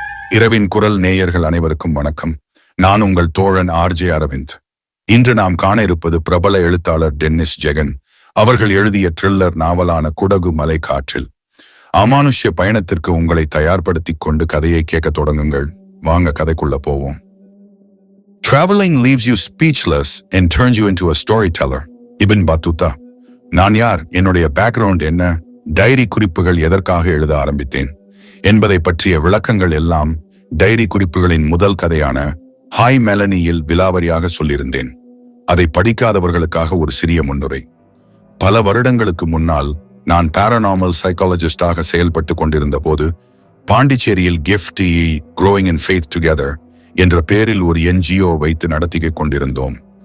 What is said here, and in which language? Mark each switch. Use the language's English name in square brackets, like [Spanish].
[Tamil] இரவின் குரல் நேயர்கள் அனைவருக்கும் வணக்கம். நான் உங்கள் தோழன் ஆர்ஜே அரவிந்த். இன்று நாம் காண இருப்பது பிரபல எழுத்தாளர் டென்னிஸ் ஜெகன் அவர்கள் எழுதிய த்ரில்லர் நாவலான குடகு மலை காற்றில். அமானுஷ்ய பயணத்திற்கு உங்களை தயார்படுத்திக் கொண்டு கதையை கேட்க தொடங்குங்கள். வாங்க கதைக்குள்ள போவோம். [English] Traveling leaves you speechless and turns you into a storyteller. [Tamil] Ibn பத்துதா. நான் யார், என்னுடைய பேக்ரவுண்ட் என்ன, டைரி குறிப்புகள் எதற்காக எழுத ஆரம்பித்தேன் என்பதை பற்றிய விளக்கங்கள் எல்லாம் டைரி குறிப்புகளின் முதல் கதையான ஹாய் மெலனியில் விலாவரியாக சொல்லியிருந்தேன். அதை படிக்காதவர்களுக்காக ஒரு சிறிய முன்னுரை. பல வருடங்களுக்கு முன்னால் நான் பாராநார்மல் சைக்காலஜிஸ்டாக செயல்பட்டு கொண்டிருந்த போது பாண்டிச்சேரியில் gift Growing in Faith Together என்ற பெயரில் ஒரு NGO வைத்து நடத்தி கொண்டிருந்தோம்.